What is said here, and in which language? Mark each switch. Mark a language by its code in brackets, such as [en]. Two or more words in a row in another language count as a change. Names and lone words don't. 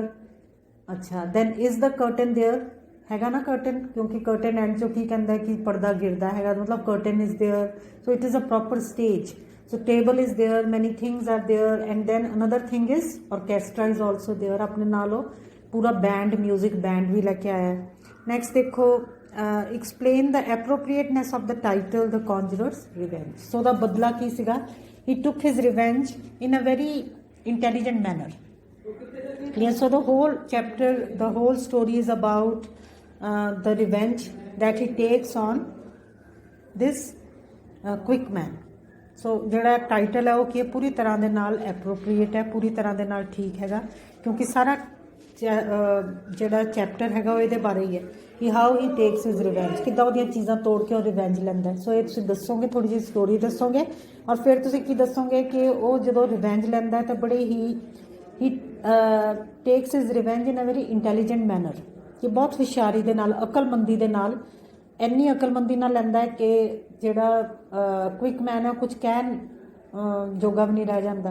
[pa] ਅੱਛਾ, [en] then is the curtain there, [pa] ਹੈਗਾ ਨਾ ਕਰਟਨ, ਕਿਉਂਕਿ ਕਰਟਨ ਐਂਡ 'ਚੋਂ ਕੀ ਕਹਿੰਦਾ ਕਿ ਪਰਦਾ ਗਿਰਦਾ ਹੈਗਾ, ਮਤਲਬ [en] curtain is there. so it is a proper stage. so table is there, many things are there, and then another thing is orchestra is also there. [pa] ਆਪਣੇ ਨਾਲ ਉਹ ਪੂਰਾ ਬੈਂਡ, [en] music band [pa] ਵੀ ਲੈ ਕੇ ਆਇਆ। ਨੈਕਸਟ ਦੇਖੋ, [en] explain the appropriateness of the title The Conjurer's Revenge। [pa] so ਦਾ ਬਦਲਾ ਕੀ ਸੀਗਾ? [en] he took his revenge in a very intelligent manner, clear। so the whole chapter, the whole story is about the revenge that he takes on this quick man। [pa] so ਜਿਹੜਾ ਟਾਈਟਲ ਹੈ ਉਹ ਕੀ ਪੂਰੀ ਤਰ੍ਹਾਂ ਦੇ ਨਾਲ ਐਪਰੋਪਰੀਏਟ ਹੈ, ਪੂਰੀ ਤਰ੍ਹਾਂ ਦੇ ਨਾਲ ਠੀਕ ਹੈਗਾ, ਕਿਉਂਕਿ ਸਾਰਾ ਜਿਹੜਾ ਚੈਪਟਰ ਹੈਗਾ ਉਹ ਇਹਦੇ ਬਾਰੇ ਹੀ ਹੈ ਕਿ [en] how he takes his revenge, [pa] ਕਿੱਦਾਂ ਉਹਦੀਆਂ ਚੀਜ਼ਾਂ ਤੋੜ ਕੇ ਉਹ ਰਿਵੈਂਜ ਲੈਂਦਾ। ਸੋ ਇਹ ਤੁਸੀਂ ਦੱਸੋਗੇ, ਥੋੜ੍ਹੀ ਜਿਹੀ ਸਟੋਰੀ ਦੱਸੋਗੇ, ਔਰ ਫਿਰ ਤੁਸੀਂ ਕੀ ਦੱਸੋਗੇ ਕਿ ਉਹ ਜਦੋਂ ਰਿਵੈਂਜ ਲੈਂਦਾ ਤਾਂ ਬੜੇ ਹੀ [en] takes his revenge in a very intelligent manner, [pa] ਕਿ ਬਹੁਤ ਹੁਸ਼ਿਆਰੀ ਦੇ ਨਾਲ, ਅਕਲਮੰਦੀ ਦੇ ਨਾਲ, ਇੰਨੀ ਅਕਲਮੰਦੀ ਨਾਲ ਲੈਂਦਾ ਹੈ ਕਿ ਜਿਹੜਾ [en] quick man [pa] ਹੈ ਕੁਝ ਕਹਿਣ ਜੋਗਾ ਵੀ ਨਹੀਂ ਰਹਿ ਜਾਂਦਾ।